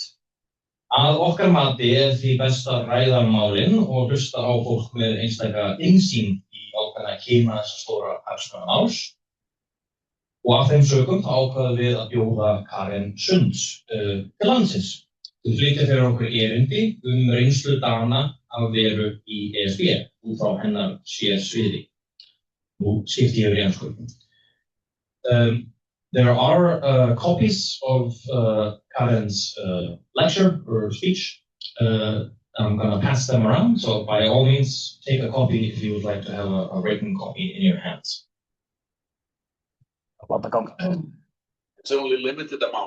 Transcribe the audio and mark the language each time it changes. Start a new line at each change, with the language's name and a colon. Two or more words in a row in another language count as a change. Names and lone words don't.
Icelandic: Að okkar mati því best að ræða málin og hlusta á fólk með einstaka innsýn ákveðna kima þessa stóra hagsmunamáls og af þeim sökum þá ákveðum við að bjóða Karen Sunds til landsins. Þau flytja fyrir okkur erindi reynslu Dana af veru í ESB út frá hennar sviði. Nú skipti ég yfir í ensku.
English: There are copies of Karen's lecture or speech. I'm going to pass them around, so by all means, take a copy if you would like to have a written copy in your hands. It's only limited amount.